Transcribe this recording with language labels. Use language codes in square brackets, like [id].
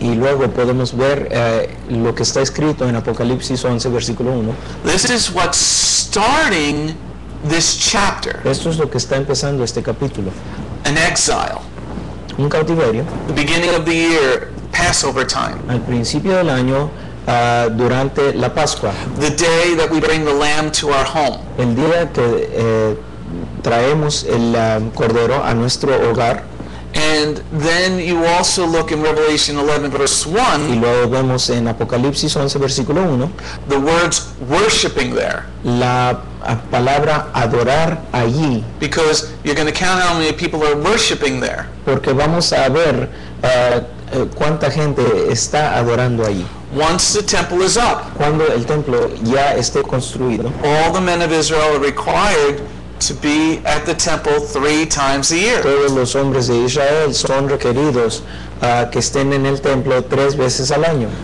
[es] Y luego podemos ver lo que está escrito en Apocalipsis 11, versículo 1. [en] This is what's starting this chapter, [es] Esto es lo que está empezando este capítulo. [en] an exile, [es] Un cautiverio [en] the beginning of the year, Passover time, [es] al principio del año, durante la Pascua, [en] the day that we bring the lamb to our home. [es] el día que traemos el cordero a nuestro hogar. [en] And then you also look in Revelation 11 verse [es] Y [en] 1, [es] luego vemos en Apocalipsis 11, versículo 1, [en] the words worshiping there, [es] la palabra adorar allí, [en] because you're going to count how many people are worshiping there. [es] porque vamos a ver cuánta gente está adorando allí. [en] Once the temple is up, [es] Cuando el templo ya esté construido, [en] all the men of Israel are required to be at the temple 3 times a year. [es] todos los hombres de Israel son requeridos que estén en el templo 3 veces al año,